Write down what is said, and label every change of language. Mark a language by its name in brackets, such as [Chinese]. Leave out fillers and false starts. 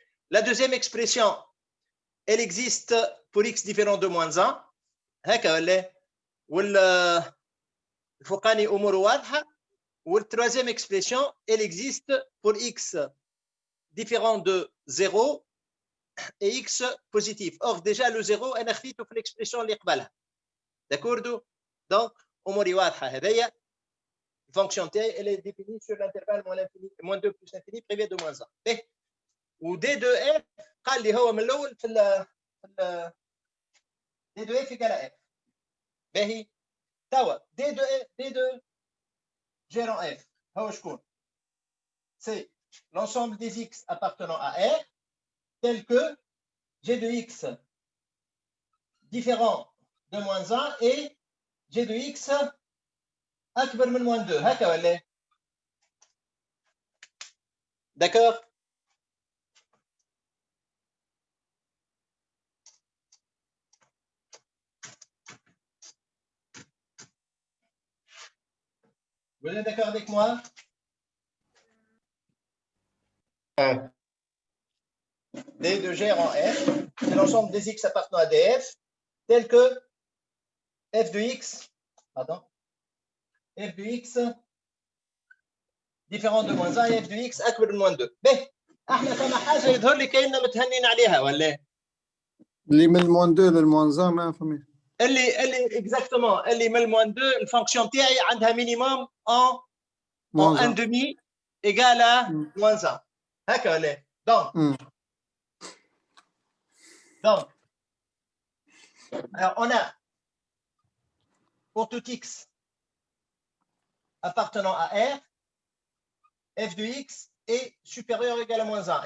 [French] La deuxième expression, elle existe pour x différent de moins 1 [Arabic] هكا ولا؟ والفوقاني امور واضحه. [French] والtroisième expression, elle existe pour x différent de 0 et x positif. Or, déjà, le 0, [Arabic] أنا خفيته في [French] l'expression [Arabic] اللي قبلها. [French] D'accord? [Arabic] Donc, أموري واضحة هذيا. [French] Fonction t, elle est définie sur l'intervalle moins 2 plus l'infini privé de moins 1. [Arabic] و d2f قال لي هو من الأول في ال d2f [French] égale à f. [Arabic] باهي. [French] توا d2 g rond f [Arabic] هو شكون؟ [French] C'est l'ensemble des x appartenant à R tel que g de x différent de moins 1 et g de x [Arabic] أكبر من [French] moins 2 [Arabic] هكا ولا؟ [French] D'accord? Vous êtes d'accord avec moi? D de G en F, c'est l'ensemble des x appartenant à df, tel que f de x, pardon, f de x différent de moins 1 et f de x [Arabic] أكبر من [French] moins 2. [Arabic] احنا فما حاجة يظهر لي كأننا متهنين عليها ولا؟ اللي من الموان 2 للموان 1 ما فهمت. اللي اكزاكتومون اللي من الموان 2 الفونكسيون تاعي عندها مينيموم ان [French] 1 demi égale à moins 1 [Arabic] هكا ولا؟ [French] Donc, alors on a pour tout x appartenant à R, f de x est supérieur ou égal à moins 1.